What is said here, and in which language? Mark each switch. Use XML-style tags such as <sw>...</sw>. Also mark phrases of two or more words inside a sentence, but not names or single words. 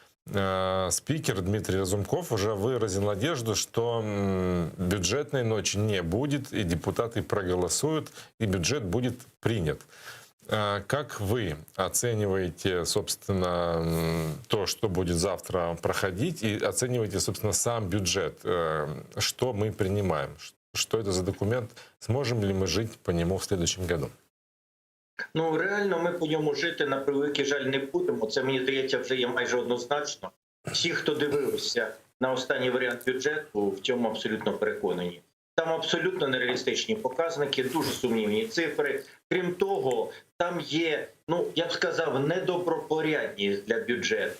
<ru>Спикер Дмитрий Разумков уже выразил надежду, что бюджетной ночи не будет, и депутаты проголосуют, и бюджет будет принят. Как вы оцениваете, собственно, то, что будет завтра проходить, и оцениваете, собственно, сам бюджет? Что мы принимаем? Что это за документ? Сможем ли мы жить по нему в следующем году?</ru> <uk>Ну, реально ми по ньому жити, на превеликий жаль, не будемо. Це, мені здається, вже є майже однозначно. Всі, хто дивився на останній варіант бюджету, в цьому абсолютно переконані. Там абсолютно нереалістичні показники, дуже сумнівні цифри. Крім того, там є, я б сказав, недобропорядність для бюджету.</uk>